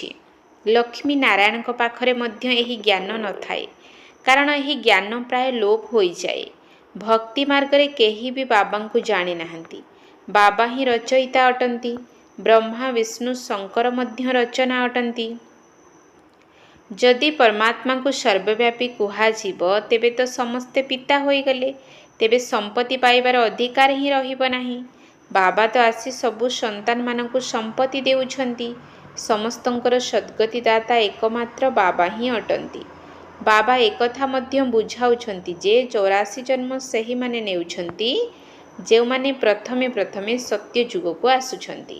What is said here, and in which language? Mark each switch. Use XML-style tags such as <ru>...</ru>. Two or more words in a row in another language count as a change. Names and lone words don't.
<or>ଲକ୍ଷ୍ମୀ ନାରାୟଣଙ୍କ ପାଖରେ ମଧ୍ୟ ଏହି ଜ୍ଞାନ ନଥାଏ, କାରଣ ଏହି ଜ୍ଞାନ ପ୍ରାୟ ଲୋପ ହୋଇଯାଏ। ଭକ୍ତି ମାର୍ଗରେ କେହି ବି ବାବାଙ୍କୁ ଜାଣିନାହାନ୍ତି। ବାବା ହିଁ ରଚୟିତା ଅଟନ୍ତି। ବ୍ରହ୍ମା ବିଷ୍ଣୁ ଶଙ୍କର ମଧ୍ୟ ରଚନା ଅଟନ୍ତି। ଯଦି ପରମାତ୍ମା କୋ ସର୍ବବ୍ୟାପୀ କୁହାଯିବ ତେବେ ତୋ ସମସ୍ତେ ପିତା ହୋଇଗଲେ, ତେବେ ସମ୍ପତ୍ତି ପାଇବାର ଅଧିକାର ହିଁ ରହିବ ନାହିଁ। ବାବା ତ ଆସି ସବୁ ସନ୍ତାନ ମାନଙ୍କୁ ସମ୍ପତ୍ତି ଦେଉଛନ୍ତି। ସମସ୍ତଙ୍କର ସଦ୍ଗତିଦାତା ଏକମାତ୍ର ବାବା ହିଁ ଅଟନ୍ତି। ବାବା ଏକଥା ମଧ୍ୟ ବୁଝାଉଛନ୍ତି ଯେ 84 ଜନ୍ମ ସହି ମାନେ ନେଉଛନ୍ତି ଯେ ମାନେ ପ୍ରଥମେ ପ୍ରଥମେ ସତ୍ୟ ଯୁଗ କୁ ଆସୁଛନ୍ତି।</or>